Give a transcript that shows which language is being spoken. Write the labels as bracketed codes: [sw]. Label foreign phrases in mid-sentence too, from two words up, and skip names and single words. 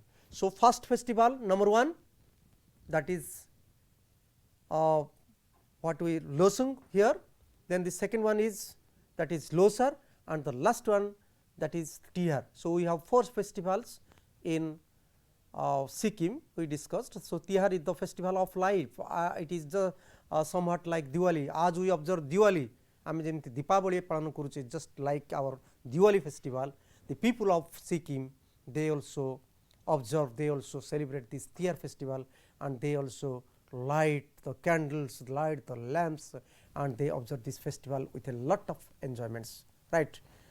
[en] So, first festival number 1, that is what we Losung here, then the second one is that is Losar, and the last one that is Tihar. So, we have 4 festivals in Sikkim we discussed. So, Tihar is the festival of life, it is the somewhat like Diwali. As we observe Diwali, [or] ଆମେ ଯେମିତି ଦୀପାବଳି ପାଳନ କରୁଛେ, [en] just like our Diwali festival, the people of Sikkim they also observe, they also celebrate this Tihar festival, and they also light the candles, light the lamps, and they observe this festival with a lot of enjoyments, right.